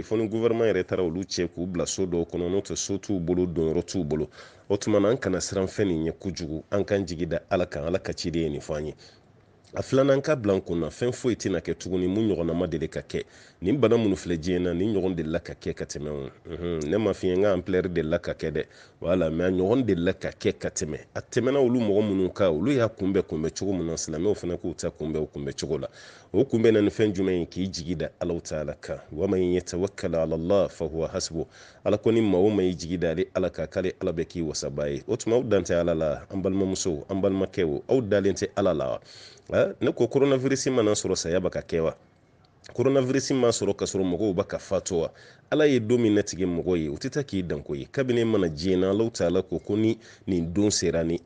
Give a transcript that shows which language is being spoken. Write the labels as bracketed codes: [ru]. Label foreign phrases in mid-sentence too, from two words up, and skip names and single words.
[bm] fo ni gouvernement yɛrɛ taara olu cɛ k'u bila so dɔw kɔnɔ n'o tɛ so t'u bolo donyɔrɔ t'u bolo o tuma na an kana siran fɛn nin ɲɛ kojugu an k'an jigi da ala kan ala ka ciden ye nin fɔ an ye a filanan ka bila n kunna fɛn foyi tɛna kɛ tuguni mun ɲɔgɔnna ma deli ka kɛ nin bana minnu filɛ diɲɛ na nin ɲɔgɔn delila ka kɛ ka tɛmɛ ne ma f'i ye n ka ampleur delila ka kɛ dɛ wala mais a ɲɔgɔn delila ka kɛ ka tɛmɛ a tɛmɛna olu mɔgɔ minnu kan olu y'a kunbɛ cogo min na silamɛw fana k'u ta kunbɛ o kunbɛ cogo la o kunbɛ na ni fɛn jumɛn ye k'i jigi da Alahu taala kan [ar] ومن يتوكل على الله فهو حسبه [bm] ala ko ni maa o maa y'i jigi da ale ala kan k'ale ala bɛ k'i wasaba ye o tuma aw dan tɛ ala la an balimamusow an balimakɛw aw dalen tɛ ala la ne ko coronavirus mana sɔrɔ saya bɛ ka kɛ wa coronavirus ma sɔrɔ ka sɔrɔ mɔgɔw bɛ ka fatu wa ala ye don min natigɛ mɔgɔ ye o tɛ taa k'i danko ye kabini mana diɲɛ na Alahu taala ko ni nin don sera ni